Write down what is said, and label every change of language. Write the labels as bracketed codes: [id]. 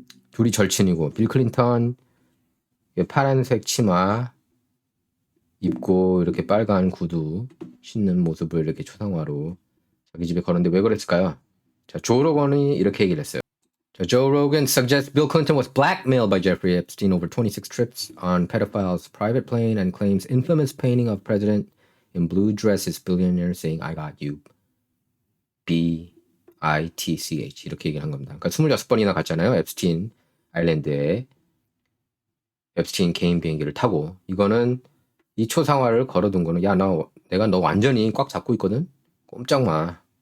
[ko] 둘이 절친이고 빌 클린턴 파란색 치마 입고 이렇게 빨간 구두 신는 모습을 이렇게 초상화로 자기 집에 걸었는데 왜 그랬을까요? 자, 조 로건이 이렇게 얘기를 했어요. 자, [en] Joe Rogan suggests Bill Clinton was blackmailed by Jeffrey Epstein over 26 trips on pedophile's private plane and claims infamous painting of president in blue dresses billionaire saying I got you. [ko] BITCH 이렇게 얘기를 한 겁니다. 그러니까 26번이나 갔잖아요. 앱스틴 아일랜드에 앱스틴 개인 비행기를 타고 이거는 이 초상화를 걸어둔 거는 내가 너 완전히 꽉 잡고 있거든. 꼼짝 마.